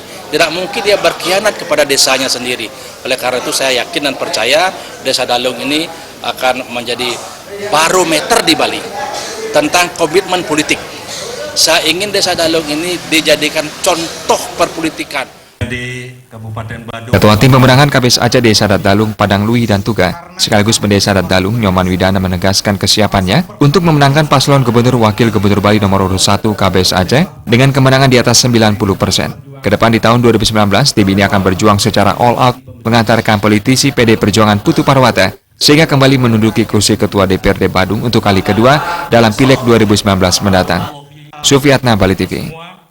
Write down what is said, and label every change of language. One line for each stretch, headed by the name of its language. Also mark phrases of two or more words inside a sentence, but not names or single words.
Indonesian: Tidak mungkin dia berkhianat kepada desanya sendiri. Oleh karena itu saya yakin dan percaya Desa Dalung ini akan menjadi barometer di Bali tentang komitmen politik. Saya ingin Desa Dalung ini dijadikan contoh perpolitikan. Di Kabupaten Badung. Ketua tim pemenangan KBS Aceh Desa Adat Dalung, Padang Luih, dan Tuke, sekaligus Pendesa Adat Dalung, Nyoman Widana menegaskan kesiapannya untuk memenangkan paslon gubernur wakil gubernur Bali nomor urut 1 KBS Aceh dengan kemenangan di atas 90%. Kedepan di tahun 2019, tim ini akan berjuang secara
English: all out
Indonesian: mengantarkan politisi PDI Perjuangan Putu Parwata sehingga kembali menduduki kursi Ketua DPRD Badung untuk kali kedua dalam Pileg 2019 mendatang. Sufiatna, Bali TV.